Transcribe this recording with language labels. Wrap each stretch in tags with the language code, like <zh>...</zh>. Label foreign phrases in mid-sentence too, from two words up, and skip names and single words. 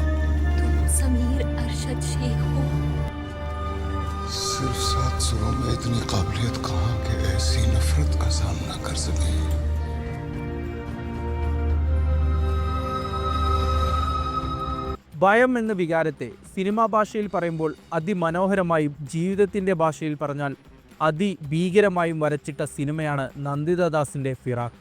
<hi>तुम समीर अरशद शेख हो? सिर्फ 7 सुरों में इतनी काबिलियत कहाँ कि ऐसी नफरत का सामना कर सके।</hi> <ml>ഭയം എന്ന വികാരത്തെ സിനിമാ ഭാഷയിൽ പറയുമ്പോൾ അതിമനോഹരമായും ജീവിതത്തിൻ്റെ ഭാഷയിൽ പറഞ്ഞാൽ അതിഭീകരമായും വരച്ചിട്ട സിനിമയാണ് നന്ദിതാദാസിൻ്റെ ഫിറാക്ക്.</ml>